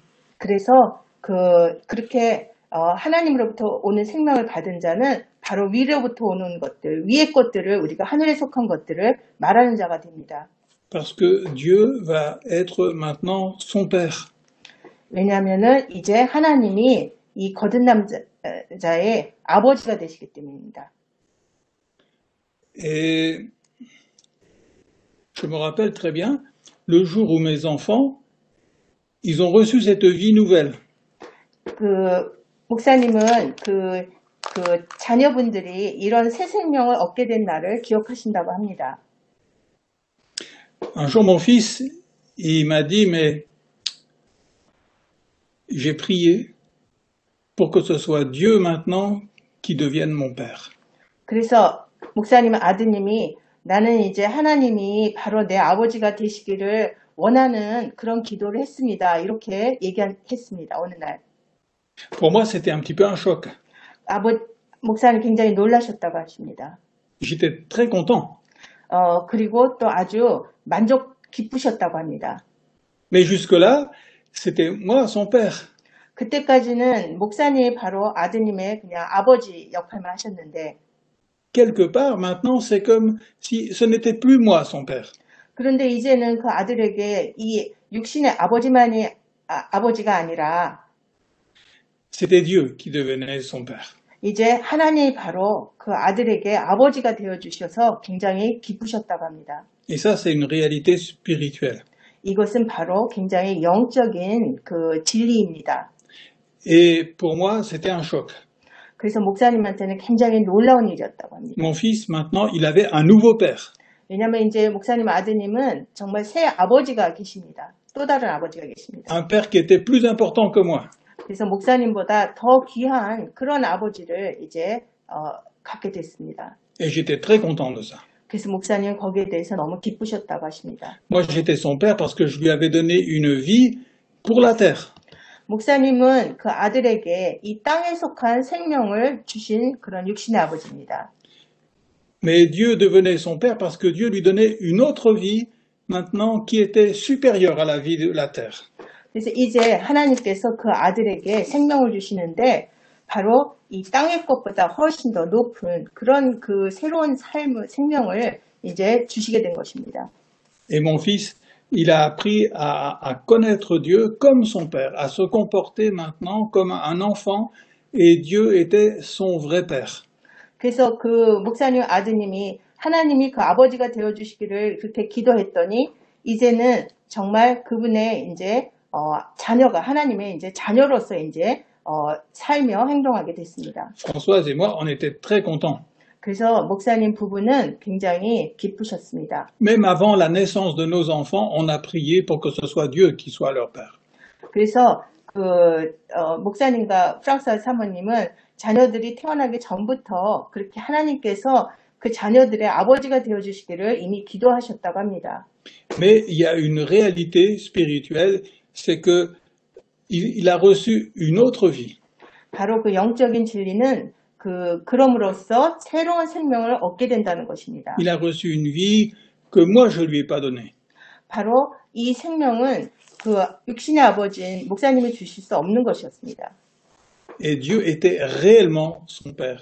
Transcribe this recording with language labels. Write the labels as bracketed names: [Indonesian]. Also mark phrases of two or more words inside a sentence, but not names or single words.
[Korean] 그래서 그렇게 하나님으로부터 오는 생명을 받은 자는 바로 위로부터 오는 것들, 위의 것들을 우리가 하늘에 속한 것들을 말하는 자가 됩니다. [French] Parce que Dieu va être maintenant son Père. [Korean] 왜냐하면은 이제 하나님이 이 거듭 남자의 아버지가 되시기 때문입니다. [French] Et je me rappelle très bien, le jour où mes enfants, ils ont reçu cette vie nouvelle. [Korean] 목사님은 자녀분들이 이런 새 생명을 얻게 된 날을 기억하신다고 합니다. [French] Un jour, mon fils, il m'a dit, mais j'ai prié pour que ce soit Dieu maintenant qui devienne mon père. [Korean] 그래서 목사님 아드님이 나는 이제 하나님이 바로 내 아버지가 되시기를 원하는 그런 기도를 했습니다. 이렇게 얘기했습니다. 어느 날. [French] Pour moi, c'était un petit peu un choc. [Korean] 목사님 굉장히 놀라셨다고 하십니다. [French] J'étais très content. [Korean] 그리고 또 아주 기쁘셨다고 합니다. [French] Mais jusque-là, c'était moi son père. [Korean] 그때까지는 목사님이 바로 아드님의 그냥 아버지 역할만 하셨는데 [French] Quelque part, maintenant, c'est comme si ce n'était plus moi son père. [Korean] 그런데 이제는 그 아들에게 이 육신의 아버지가 아니라 [French] C'était Dieu qui devenait son père. [Korean] 이제 하나님이 바로 그 아들에게 아버지가 되어주셔서 굉장히 기쁘셨다고 합니다. [French] Et ça, c'est une réalité spirituelle. [Korean] 이것은 바로 굉장히 영적인 그 진리입니다. [French] Et pour moi, c'était un choc. [Korean] 그래서 목사님한테는 굉장히 놀라운 일이었다고 합니다. [French] Mon fils, maintenant, il avait un nouveau père. [Korean] 왜냐하면 이제 목사님 아드님은 정말 새 아버지가 계십니다. 또 다른 아버지가 계십니다. [French] Un père qui était plus important que moi. [Korean] 그래서 목사님보다 더 귀한 그런 아버지를 이제 갖게 됐습니다. [French] Et j'étais très content de ça. [Korean] 그래서 목사님 거기에 대해서 너무 기쁘셨다고 하십니다. [French] Moi, j'étais son père parce que je lui avais donné une vie pour la terre. [Korean] 목사님은 그 아들에게 이 땅에 속한 생명을 주신 그런 육신의 아버지입니다. [French] Mais Dieu devenait son père parce que Dieu lui donnait une autre vie maintenant qui était supérieure à la vie de la terre. [Korean] 그래서 이제 하나님께서 그 아들에게 생명을 주시는데 바로 이 땅의 것보다 훨씬 더 높은 그런 그 새로운 생명을 이제 주시게 된 것입니다. [French] Et mon fils, il a appris à connaître Dieu comme son père, à se comporter maintenant comme un enfant, et Dieu était son vrai père. [Korean] 그래서 그 목사님 아드님이 하나님이 그 아버지가 되어주시기를 그렇게 기도했더니 이제는 정말 그분의 이제 자녀가 하나님의 이제 자녀로서 이제 살며 행동하게 됐습니다. [French] Françoise et moi, on était très contents. [Korean] 그래서 목사님 부부는 굉장히 기쁘셨습니다. [French] Même avant la naissance de nos enfants, on a prié pour que ce soit Dieu qui soit leur père. [Korean] 그래서 목사님과 프랑스 사모님은 자녀들이 태어나기 전부터 그렇게 하나님께서 그 자녀들의 아버지가 되어주시기를 이미 기도하셨다고 합니다. [French] Mais il y a une réalité spirituelle, c'est que il a reçu une autre vie. [Korean] 바로 그 영적인 진리는 그럼으로써 새로운 생명을 얻게 된다는 것입니다. [French] Il a reçu une vie que moi je lui ai pas donnée. [Korean] 바로 이 생명은 그 육신의 아버지인 목사님이 주실 수 없는 것이었습니다. [French] Et Dieu était réellement son père.